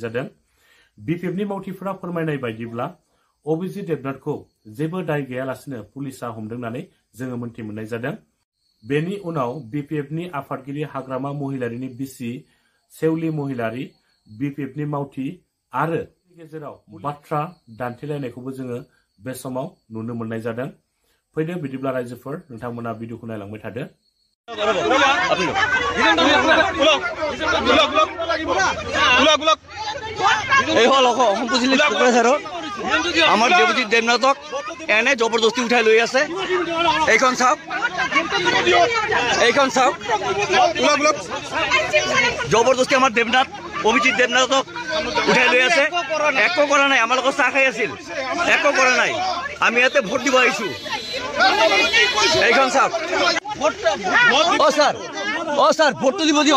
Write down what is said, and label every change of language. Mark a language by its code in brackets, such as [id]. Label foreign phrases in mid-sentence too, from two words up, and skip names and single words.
[brx] जादों बिपिएफनि मावथिफोरा फोरमायनाय बायदिब्ला अभिजित देबनाथखौ जेबो दाय गैयालासिनो पुलिसा हमदों होननानै जोङो मोनथि मोननाय जादों बेनि उनाव बिपिएफनि आफादगिरि हाग्रामा महिलारिनि बिसि सेवली महिलारि बिपिएफनि मावथि आरो गेजेराव बाथ्रा दान्थेलायनायखौबो जोङो बे समाव नुनो मोननाय जादों फैदो बिदिब्ला रायजोफोर नोंथांमोना भिडिअखौ नायलांबाय थादो [as] আমার দেবজিৎ দেবনাথক এনে জবরদস্তি উঠাই লৈ আছে এইখন চাওক জবরদস্তি আমার দেবনাথ অভিজিৎ দেবনাথক উঠাই লৈ আছে একো কৰা নাই আমাৰ লগত চাহ খাই আছিল একো কৰা নাই আমি ইয়াতে ভোট দিব আহিছো এইখন চাওক ও স্যার ভোটটো দিব দিয়ক